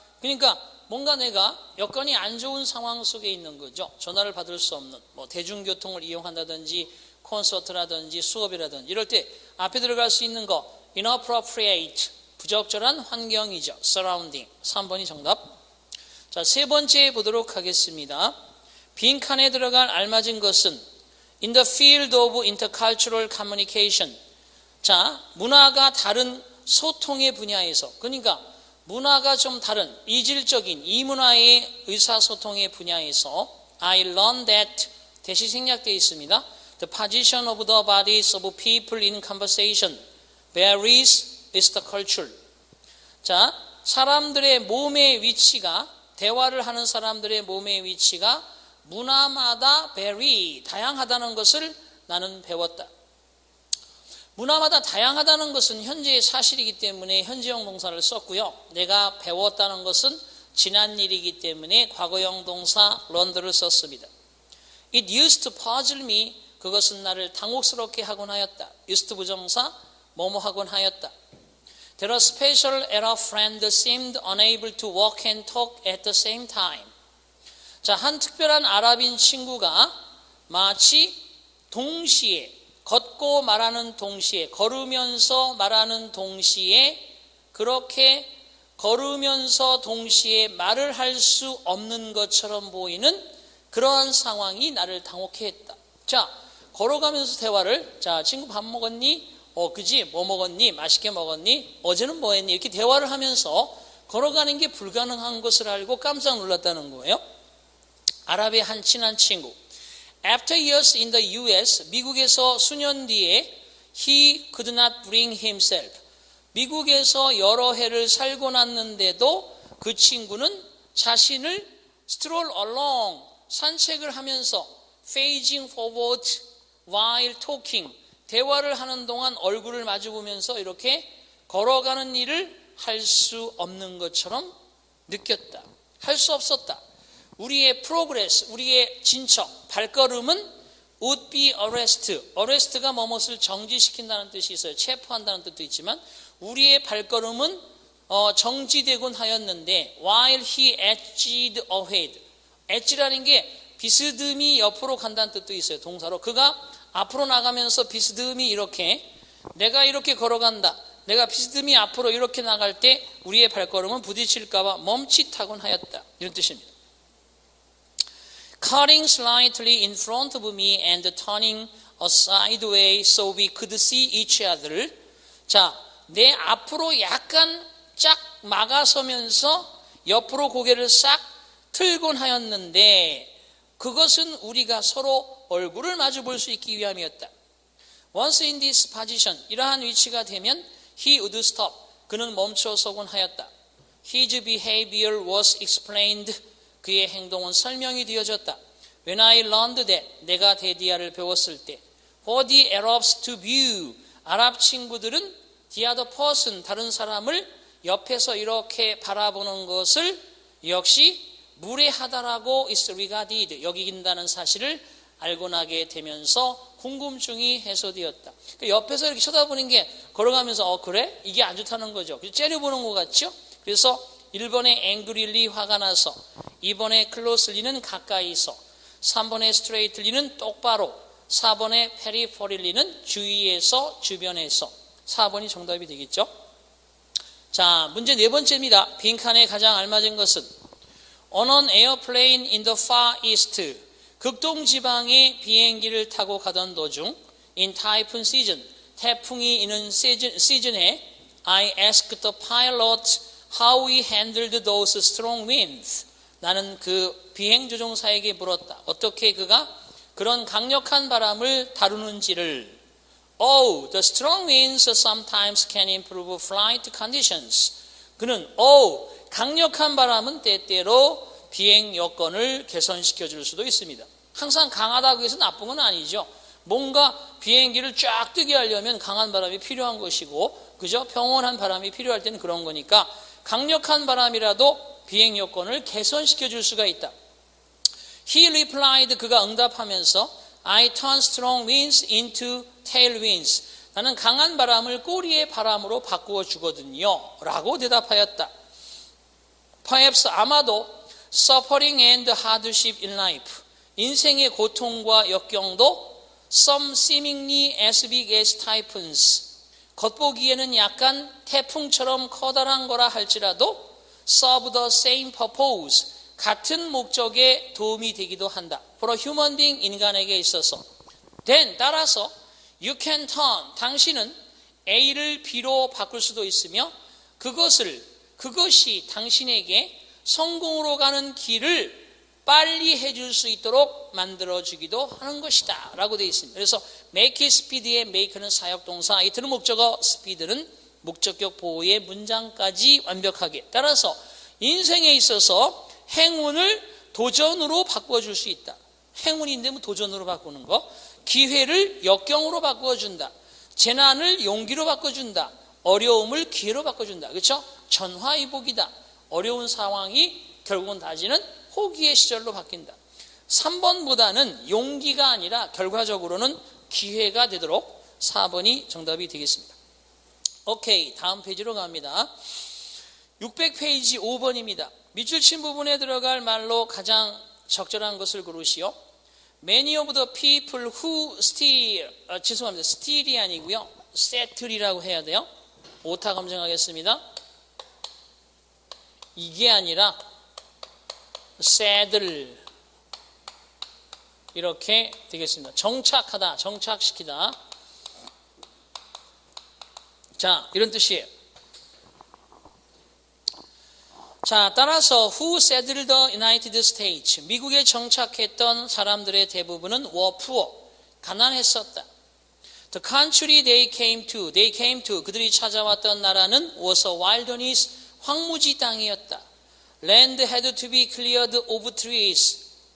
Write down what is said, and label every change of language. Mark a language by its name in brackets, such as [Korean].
[Korean] 그러니까 뭔가 내가 여건이 안 좋은 상황 속에 있는 거죠. 전화를 받을 수 없는, 뭐 대중교통을 이용한다든지 콘서트라든지 수업이라든지 이럴 때 앞에 들어갈 수 있는 거 inappropriate, 부적절한 환경이죠. surrounding, 3번이 정답. 자, 세 번째 보도록 하겠습니다. 빈칸에 들어갈 알맞은 것은 [English] in the field of intercultural communication. [Korean] 자, 문화가 다른 소통의 분야에서, 그러니까 문화가 좀 다른 이질적인 이문화의 의사소통의 분야에서 [English] I learned that, [Korean] 대시 생략되어 있습니다. [English] The position of the bodies of people in conversation varies with the culture. [Korean] 자, 사람들의 몸의 위치가, 대화를 하는 사람들의 몸의 위치가 문화마다 vary, 다양하다는 것을 나는 배웠다. 문화마다 다양하다는 것은 현재의 사실이기 때문에 현재형 동사를 썼고요. 내가 배웠다는 것은 지난 일이기 때문에 과거형 동사 learned를 썼습니다. [English] It used to puzzle me, [Korean] 그것은 나를 당혹스럽게 하곤 하였다. used 부정사, 뭐뭐 하곤 하였다. [English] There are special era friend seemed unable to walk and talk at the same time. [Korean] 자, 한 특별한 아랍인 친구가 마치 동시에, 걷고 말하는 동시에, 걸으면서 말하는 동시에, 그렇게 걸으면서 동시에 말을 할 수 없는 것처럼 보이는 그러한 상황이 나를 당혹해 했다. 자, 걸어가면서 대화를, 자, 친구 밥 먹었니? 그지? 뭐 먹었니? 맛있게 먹었니? 어제는 뭐 했니? 이렇게 대화를 하면서 걸어가는 게 불가능한 것을 알고 깜짝 놀랐다는 거예요. 아랍의 한 친한 친구. [English] After years in the US, [Korean] 미국에서 수년 뒤에 [English] he could not bring himself. [Korean] 미국에서 여러 해를 살고 났는데도 그 친구는 자신을 [English] stroll along, [Korean] 산책을 하면서 [English] facing forward while talking, [Korean] 대화를 하는 동안 얼굴을 마주보면서 이렇게 걸어가는 일을 할 수 없는 것처럼 느꼈다. 할 수 없었다. 우리의 progress, 우리의 진척, 발걸음은 [English] would be arrest. [Korean] arrest가 뭐뭇을 정지시킨다는 뜻이 있어요. 체포한다는 뜻도 있지만 우리의 발걸음은 정지되곤 하였는데 [English] while he edged ahead. [Korean] edge라는 게 비스듬히 옆으로 간다는 뜻도 있어요. 동사로. 그가 앞으로 나가면서 비스듬히 이렇게 내가 이렇게 걸어간다. 내가 비스듬히 앞으로 이렇게 나갈 때 우리의 발걸음은 부딪힐까봐 멈칫하곤 하였다. 이런 뜻입니다. [English] Cutting slightly in front of me and turning a sideways so we could see each other. [Korean] 자, 내 앞으로 약간 쫙 막아서면서 옆으로 고개를 싹 틀곤 하였는데 그것은 우리가 서로 얼굴을 마주 볼 수 있기 위함이었다. [English] Once in this position, [Korean] 이러한 위치가 되면 [English] he would stop. [Korean] 그는 멈춰서곤 하였다. [English] His behavior was explained. [Korean] 그의 행동은 설명이 되어졌다. [English] When I learned that, [Korean] 내가 데디아를 배웠을 때, [English] for the Arabs to view, [Korean] 아랍 친구들은 [English] the other person, [Korean] 다른 사람을 옆에서 이렇게 바라보는 것을 역시 무례하다라고 [English] is regarded, [Korean] 여긴다는 사실을 알고 나게 되면서 궁금증이 해소되었다. 그러니까 옆에서 이렇게 쳐다보는 게 걸어가면서 그래? 이게 안 좋다는 거죠. 째려보는 것 같죠? 그래서 1번에 angrily 화가 나서, 2번에 closely는 가까이서, 3번에 straightly는 똑바로, 4번에 peripherally는 주위에서, 주변에서. 4번이 정답이 되겠죠? 자, 문제 네 번째입니다. 빈칸에 가장 알맞은 것은 [English] On an airplane in the far east, [Korean] 극동지방의 비행기를 타고 가던 도중 [English] In typhoon season, [Korean] 태풍이 있는 시즌에 [English] I asked the pilot how he handled those strong winds. [Korean] 나는 그 비행조종사에게 물었다. 어떻게 그가 그런 강력한 바람을 다루는지를. [English] Oh, the strong winds sometimes can improve flight conditions. [Korean] 그는 강력한 바람은 때때로 비행 여건을 개선시켜 줄 수도 있습니다. 항상 강하다고 해서 나쁜 건 아니죠. 뭔가 비행기를 쫙 뜨게 하려면 강한 바람이 필요한 것이고, 그죠? 평온한 바람이 필요할 때는 그런 거니까 강력한 바람이라도 비행 여건을 개선시켜 줄 수가 있다. [English] He replied, [Korean] 그가 응답하면서 [English] I turn strong winds into tailwinds. [Korean] 나는 강한 바람을 꼬리의 바람으로 바꾸어 주거든요. 라고 대답하였다. [English] Perhaps [Korean] 아마도 [English] suffering and hardship in life. [Korean] 인생의 고통과 역경도 [English] some seemingly as big as typhoons. [Korean] 겉보기에는 약간 태풍처럼 커다란 거라 할지라도 [English] serve the same purpose. [Korean] 같은 목적에 도움이 되기도 한다. [English] For a human being, [Korean] 인간에게 있어서. Then, 따라서 [English] you can turn, [Korean] 당신은 A를 B로 바꿀 수도 있으며 그것이 당신에게 성공으로 가는 길을 빨리 해줄 수 있도록 만들어주기도 하는 것이다 라고 되어 있습니다. 그래서 [English] make it speed [Korean] 의 make는 사역동사, 이틀은 목적어, speed는 목적격 보호의 문장까지 완벽하게. 따라서 인생에 있어서 행운을 도전으로 바꿔줄 수 있다. 행운인데 뭐 도전으로 바꾸는 거. 기회를 역경으로 바꿔준다. 재난을 용기로 바꿔준다. 어려움을 기회로 바꿔준다. 그렇죠? 전화위복이다. 어려운 상황이 결국은 다지는 호기의 시절로 바뀐다. 3번보다는 용기가 아니라 결과적으로는 기회가 되도록 4번이 정답이 되겠습니다. 오케이, 다음 페이지로 갑니다. 600페이지 5번입니다. 밑줄 친 부분에 들어갈 말로 가장 적절한 것을 고르시오. [English] Many of the people who steal, [Korean] 죄송합니다. steal이 아니고요. settle이라고 해야 돼요. 오타 검증하겠습니다. 이게 아니라 saddle 이렇게 되겠습니다. 정착하다, 정착시키다. 자, 이런 뜻이에요. 자, 따라서 [English] who settled the United States, [Korean] 미국에 정착했던 사람들의 대부분은 [English] were poor, [Korean] 가난했었다. [English] The country they came to, [Korean] 그들이 찾아왔던 나라는 [English] was a wilderness, [Korean] 황무지 땅이었다. [English] Land had to be cleared of trees.